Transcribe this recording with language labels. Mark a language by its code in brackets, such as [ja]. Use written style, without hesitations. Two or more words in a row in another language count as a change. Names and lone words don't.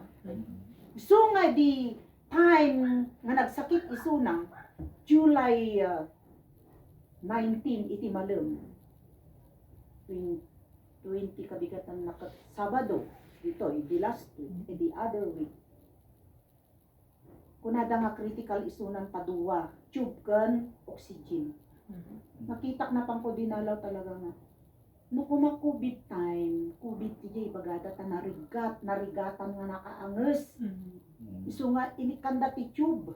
[ilo] So nga di time nga nagsakit isuna July 19 iti malem 20 kabigatan na Sabado dito di [en] last week the other week [ilo] kunada nga critical isunan paduwa tube kan oxygen. Nakitak na pang ko dinalaw talaga nga no kuma COVID time, COVID ti bagada ta narigatan nga nakaanges. Isu nga inikanda ti tube.